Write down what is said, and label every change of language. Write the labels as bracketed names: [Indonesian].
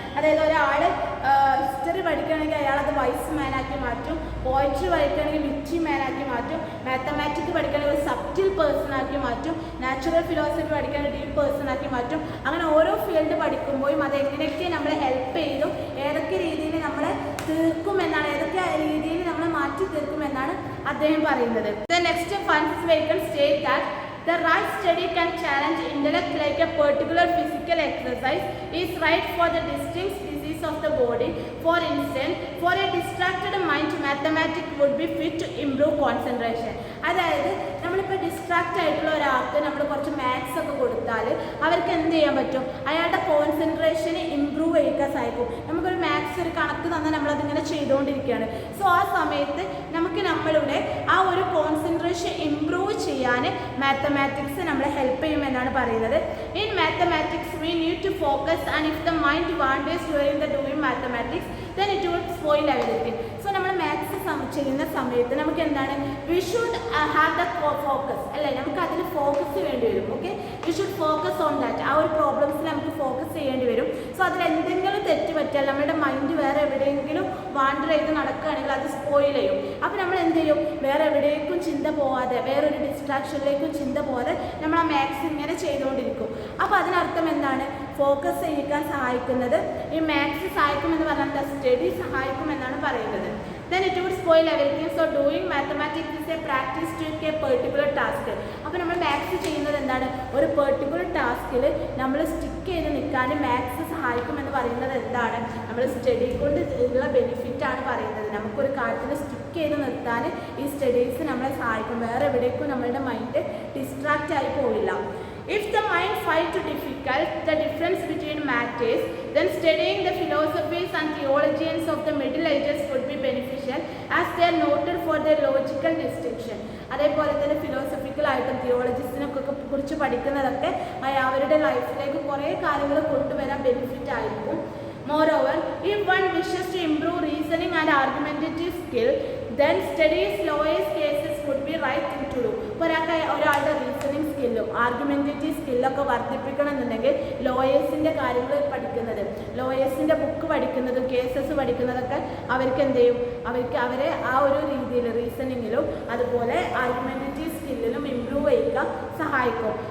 [Malayalam] അതായത് ഒരാൾ ഹിസ്റ്ററി പഠിക്കുകയാണെങ്കിൽ അയാളത് വൈസ് മാനാക്കി മാറ്റും, പോയിട്രി പഠിക്കുകയാണെങ്കിൽ വിറ്റി മാനാക്കി മാറ്റും, മാത്തമാറ്റിക്സ് പഠിക്കുകയാണെങ്കിൽ ഒരു സബ്റ്റിൽ പേഴ്സൺ ആക്കി മാറ്റും, നാച്ചുറൽ ഫിലോസഫി പഠിക്കുകയാണെങ്കിൽ ഡീപ്പ് പേഴ്സൺ ആക്കി മാറ്റും. അങ്ങനെ ഓരോ ഫീൽഡ് പഠിക്കുമ്പോഴും അത് എങ്ങനെയൊക്കെ നമ്മളെ ഹെൽപ്പ് ചെയ്തും ഏതൊക്കെ രീതിയിൽ നമ്മളെ തീർക്കുമെന്നാണ്, ഏതൊക്കെ രീതിയിൽ നമ്മളെ മാറ്റി തീർക്കുമെന്നാണ് അദ്ദേഹം പറയുന്നത്. [English] Next, Francis Bacon states that the right study can challenge intellect like a particular physical exercise is right for the distinct disease of the body. For instance, for a distracted mind, mathematics would be fit to improve concentration. [Malayalam] അതായത് നമ്മളിപ്പോൾ distract ആയിട്ടുള്ള ഒരാൾക്ക് നമ്മൾ കുറച്ച് maths ഒക്കെ കൊടുത്താൽ അവർക്ക് എന്ത് ചെയ്യാൻ പറ്റും, അയാളുടെ കോൺസെൻട്രേഷന് ഇമ്പ്രൂവ് ചെയ്യിക്കാൻ സാധിക്കും. നമുക്കൊരു മാത്സ് ഒരു കണക്ക് തന്നാൽ നമ്മളതിങ്ങനെ ചെയ്തുകൊണ്ടിരിക്കുകയാണ്. സോ ആ സമയത്ത് നമുക്ക് നമ്മളുടെ ആ ഒരു കോൺസെൻട്രേഷൻ ഇമ്പ്രൂവ് ചെയ്യാൻ മാത്തമാറ്റിക്സ് നമ്മളെ ഹെൽപ്പ് ചെയ്യുമെന്നാണ് പറയുന്നത്. [English] In mathematics we need to focus and if the mind wanders during the doing mathematics then it will spoil everything. [Malayalam] So നമ്മൾ മാത്സ് ചെയ്യുന്ന സമയത്ത് നമുക്ക് എന്താണ്, [English] we should have the focus [Malayalam] അല്ലേ, നമുക്ക് അതിൽ ഫോക്കസ് വേണ്ടി വരും. Okay, [English] We should focus on that. [Malayalam] ആ ഒരു പ്രോബ്ലംസിൽ നമുക്ക് ഫോക്കസ് ചെയ്യേണ്ടി വരും. സോ അതിൽ എന്തെങ്കിലും തെറ്റ് പറ്റിയാൽ നമ്മുടെ മൈൻഡ് വേറെ എവിടെയെങ്കിലും വാണ്ടർ ചെയ്ത് നടക്കുകയാണെങ്കിൽ അത് സ്പോയിൽ ചെയ്യും. അപ്പോൾ നമ്മൾ എന്ത് ചെയ്യും, വേറെ എവിടേക്കും ചിന്ത പോവാതെ, വേറൊരു ഡിസ്ട്രാക്ഷനിലേക്കും ചിന്ത പോവാതെ നമ്മൾ ആ മാത്സ് ഇങ്ങനെ ചെയ്തുകൊണ്ടിരിക്കും. അപ്പോൾ അതിനർത്ഥം എന്താണ്, ഫോക്കസ് ചെയ്യിക്കാൻ സഹായിക്കുന്നത് ഈ മാത്സ് സഹായിക്കുമെന്ന് പറഞ്ഞാൽ സ്റ്റഡി സഹായിക്കുമെന്നാണ് പറയുന്നത്. [English] then it would spoil everything. So doing mathematics is a practice to a particular task. [Malayalam] അപ്പോൾ നമ്മൾ മാത്സ് ചെയ്യുന്നത് എന്താണ്, ഒരു പെർട്ടിക്കുലർ ടാസ്കിൽ നമ്മൾ സ്റ്റിക്ക് ചെയ്ത് നിൽക്കാൻ മാത്സ് സഹായിക്കുമെന്ന് പറയുന്നത് എന്താണ്, നമ്മൾ സ്റ്റഡി കൊണ്ട് ഉള്ള ബെനിഫിറ്റാണ് പറയുന്നത്. നമുക്കൊരു കാര്യത്തിൽ സ്റ്റിക്ക് ചെയ്ത് നിർത്താൻ ഈ സ്റ്റഡീസ് നമ്മളെ സഹായിക്കും. വേറെ എവിടേക്കും നമ്മളുടെ മൈൻഡ് ഡിസ്ട്രാക്റ്റ് ആയി പോവില്ല. [English] If the mind finds it difficult the difference between matters, then studying the philosophies and theologians of the Middle Ages would be beneficial as they are noted for their logical distinction. [Malayalam] അതേപോലെ തന്നെ ഫിലോസഫിക്കലായിട്ടും തിയോളജിസിനൊക്കെ കുറിച്ച് പഠിക്കുന്നതൊക്കെ അവരുടെ ലൈഫിലേക്ക് കുറേ കാര്യങ്ങൾ കൊണ്ടുവരാൻ benefit ആയിരിക്കും. [English] Moreover, if one wishes to improve reasoning and argumentative skill, then studies lawyers cases would be right thing to do. [Malayalam] ഒരാളുടെ റീസണിങ് സ്കില്ലും ആർഗ്യുമെൻറ്റേറ്റീവ് സ്കില്ലൊക്കെ വർദ്ധിപ്പിക്കണം എന്നുണ്ടെങ്കിൽ ലോയേഴ്സിൻ്റെ കാര്യങ്ങൾ പഠിക്കുന്നത്, ലോയേഴ്സിൻ്റെ ബുക്ക് പഠിക്കുന്നതും കേസസ് പഠിക്കുന്നതൊക്കെ അവർക്ക് എന്ത് ചെയ്യും, അവരെ ആ ഒരു രീതിയിൽ റീസണിങ്ങിലും അതുപോലെ ആർഗ്യുമെൻറ്റേറ്റീവ് സ്കില്ലിലും ഇമ്പ്രൂവ് ചെയ്യാൻ സഹായിക്കും.